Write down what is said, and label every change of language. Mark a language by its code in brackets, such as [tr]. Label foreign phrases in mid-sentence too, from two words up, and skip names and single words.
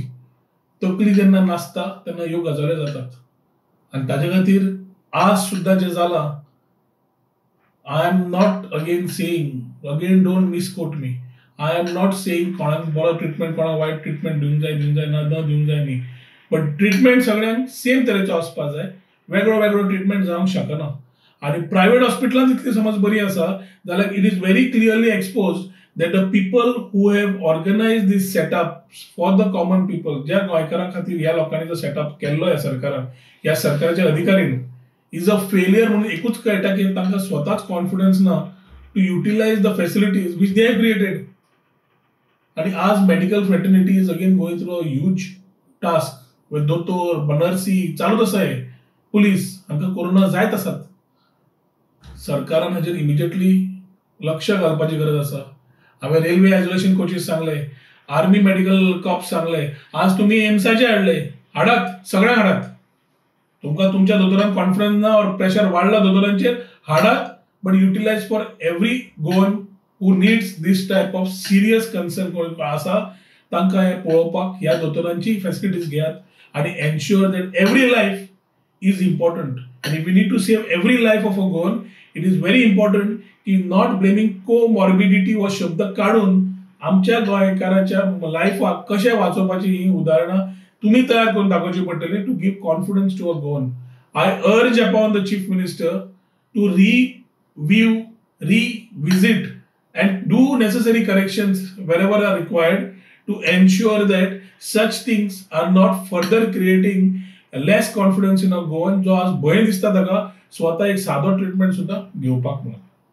[kok] तकली जेन्ना नासता तेन्ना ह्यो गजाली जातात आनी ताजे खातीर आज सुद्दां जे जाला [en] I am not again saying, again don't misquote me, I am not saying [kok] कोणाक बरो ट्रीटमेंट कोणाक वायट ट्रीटमेंट दिवंक जाय ना दिवंक जाय न्ही, [en] but treatment [kok] सगळ्यांक सेम तरेचो आसपाक जाय. वेगळो वेगळो ट्रीटमेंट जावंक शकना. आनी प्रायव्हेट हॉस्पिटलांत इतली समज बरी आसा जाल्यार [en] it is very clearly exposed that the people who have organized this setup for the common people, [kok] ज्या गोंयकारां खातीर ह्या लोकांनी जो सेटअप केल्लो ह्या सरकारान, ह्या सरकाराच्या अधिकारीन, [en] is a failure [kok] म्हणून एकूच कळटा की तांकां स्वताच कॉन्फिडन्स ना [en] to utilise the facilities which they have created. [kok] आणि आज [en] medical fraternity is again going through a huge task. [kok] दोतोर, नर्सी चालूच आसा हे, पुलीस हांकां कोरोना जायत आसात. सरकारान हाजेर इमिजिएटली लक्ष घालपाची गरज आसा. हांवें [en] railway isolation coaches [kok] सांगले, आर्मी मेडिकल कॉप्स सांगले, आज तुम्ही एम्साचे हाडात सगळ्यांक हाडात. तुमकां तुमच्या दोतोरांक कॉन्फिडन्स ना और प्रेशर वाडला दोतोरांचेर, हाडात, [en] but utilise for every Goan who needs this type of serious concern [kok] आसा तांकां हे पळोवपाक ह्या दोतोरांची फॅसिलिटीज घेयात आनी [en] ensure that every life is important. And if we need to save every life of a Goan, it is very important की not blaming comorbidity [kok] व शब्द काढून आमच्या गोंयकाराच्या लायफाक कशें वाचोवपाची ही उदाहरणां तुम्ही तयार करून दाखोवची पडटली [en] to give confidence to a Goan. I urge upon the Chief Minister to review, revisit and do necessary corrections wherever are required to ensure that such things are not further creating less confidence in a Goan [kok] जो आज भंय दिसता ताका स्वता एक सादो ट्रीटमेंट सुद्धा घेवपाक म्हणून.